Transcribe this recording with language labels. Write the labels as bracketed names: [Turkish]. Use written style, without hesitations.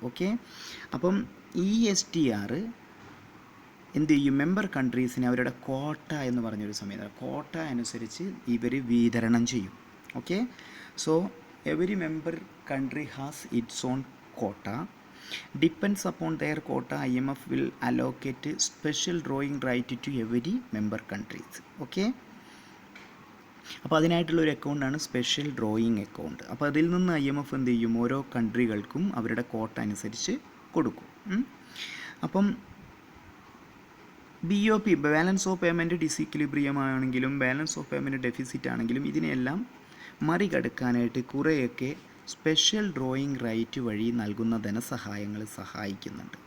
[Malayalam] Okay, അപ്പം ഈ SDR എന്ത് ചെയ്യും, മെമ്പർ കൺട്രീസിന് അവരുടെ കോട്ട എന്ന് പറഞ്ഞൊരു സമയത്ത് കോട്ട അനുസരിച്ച് ഇവർ വിതരണം ചെയ്യും. [English] Okay, so every member country has its own quota. Depends upon their quota, IMF will allocate special drawing right to every member countries. [Malayalam] Okay, അപ്പോൾ അതിനായിട്ടുള്ളൊരു അക്കൗണ്ടാണ് സ്പെഷ്യൽ ഡ്രോയിങ് അക്കൗണ്ട്. അപ്പോൾ അതിൽ നിന്ന് IMF എന്ത് ചെയ്യും, ഓരോ കൺട്രികൾക്കും അവരുടെ കോട്ട അനുസരിച്ച് കൊടുക്കും. അപ്പം BOP balance of payment disequilibrium ആണെങ്കിലും ബാലൻസ് ഓഫ് പേയ്മെൻറ്റ് ഡെഫിസിറ്റ് ആണെങ്കിലും ഇതിനെല്ലാം മറികടക്കാനായിട്ട് കുറേയൊക്കെ സ്പെഷ്യൽ ഡ്രോയിങ് റൈറ്റ് വഴി നൽകുന്ന ധനസഹായങ്ങൾ സഹായിക്കുന്നുണ്ട്.